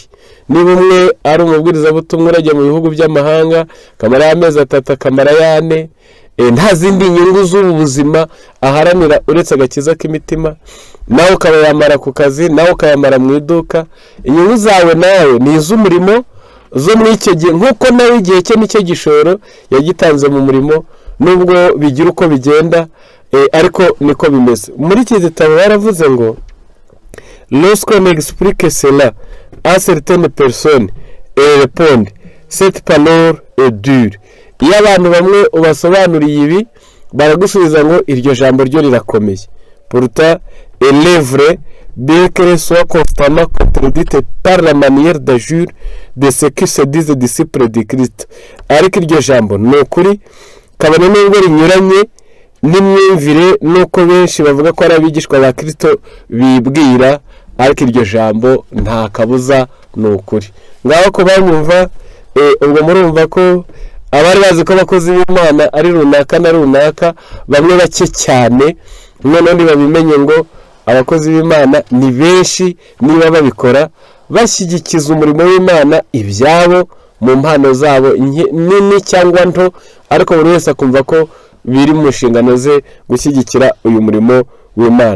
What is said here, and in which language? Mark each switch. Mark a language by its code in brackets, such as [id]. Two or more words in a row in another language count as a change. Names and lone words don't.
[rw] Niba umwe ari umubwirizabutumwa urajya mu bihugu by'amahanga akamara y'amezi 3 akamara y'ane, nta zindi nyungu z'ubu buzima aharanira uretse agakiza k'imitima, nawe ukayamara ku kazi, nawe ukayamara mu iduka, inyungu zawe nawe ni iz'umurimo zo muri icyo gihe, nk'uko nawe igihe cye nicyo gishoro yagitanze mu murimo, nubwo bigira uko bigenda, ariko niko bimeze. Muri iki gitabo baravuze ngo [fr] lorsqu'on explique cela à certaines personnes et répondent cette parole est dure. [rw] Iyo abantu bamwe ubasobanuriye ibi baragusubiza ngo iryo jambo ryo rirakomeye. [fr] Pourtant elle est vraie bien qu'elle soit constamment contredite par la manière d'agir de ceux qui se disent disciples de Christ. [rw] Ariko iryo jambo ni ukuri kabone n'ubwo rinyuranye n'imyumvire nuko benshi bavuga ko ari abigishwa ba Kristo bibwira, ariko iryo jambo nta kabuza ni ukuri. Ngaho ko banyumva, ubwo murumva ko abari bazi ko abakozi b'Imana ari runaka na runaka, bamwe bake cyane, none babimenye ngo abakozi b'Imana ni benshi, niba babikora bashyigikiza umurimo w'Imana ibyabo mu mpano zabo nini cyangwa nto, ariko buri wese akumva ko biri mu nshingano ze gushyigikira uyu murimo w'Imana.